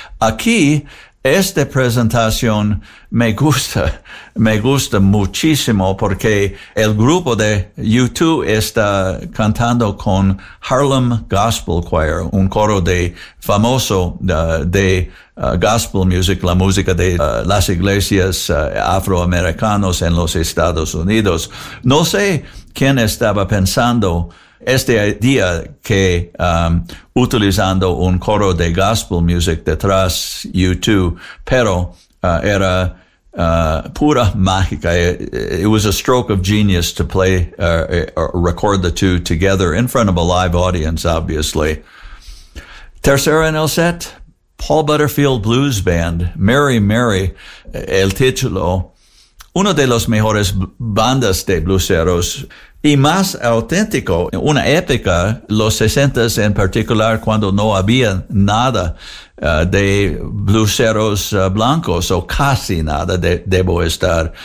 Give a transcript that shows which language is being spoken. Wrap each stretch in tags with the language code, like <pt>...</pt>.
<es>Aquí, esta presentación me gusta muchísimo porque el grupo de U2 está cantando con Harlem Gospel Choir, un coro de famoso de gospel music, la música de las iglesias afroamericanos en los Estados Unidos. No sé quién estaba pensando este día que utilizando un coro de gospel music detrás U2, pero era pura mágica.</es> <en>It was a stroke of genius to play or record the two together in front of a live audience, obviously.</en> <es>Tercera en el set, Paul Butterfield Blues Band, Mary Mary, el título, uno de los mejores bandas de blueseros y más auténtico, una épica, los 60s en particular, cuando no había nada de blueseros blancos, o casi nada, debo estar.</es>